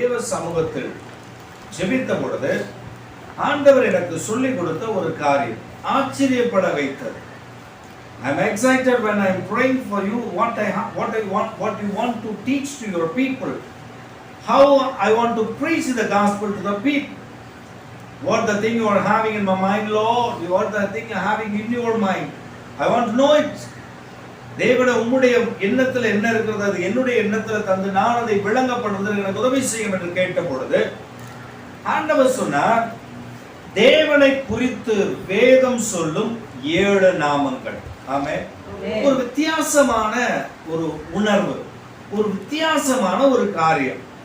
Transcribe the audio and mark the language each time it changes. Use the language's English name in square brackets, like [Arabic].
[Tamil] சமூகத்தில் ஜெபித்த பொழுது ஆண்டவர் எனக்கு சொல்லிக் கொடுத்த ஒரு காரியம் ஆச்சரியப்பட வைத்தது. [English] I'm excited when I'm praying for you what you want to teach to your people, how I want to preach the gospel to the people. What the thing you are having in my mind, Lord, what the thing you are having in your mind, I want to know it. [Tamil] தேவனே உம்முடைய எண்ணத்தில் என்ன இருக்கிறது, அது என்னுடைய எண்ணத்தில் தந்து நான் அதை விளங்கப்படுவதற்கு எனக்கு உதவி செய்யும் என்று கேட்ட பொழுது ஆண்டவர் சொன்னார், தேவனை குறித்து வேதம் சொல்லும் 7 நாமங்கள். ஆமென். ஒரு வித்தியாசமான ஒரு உணர்வு, ஒரு வித்தியாசமான ஒரு காரியம்.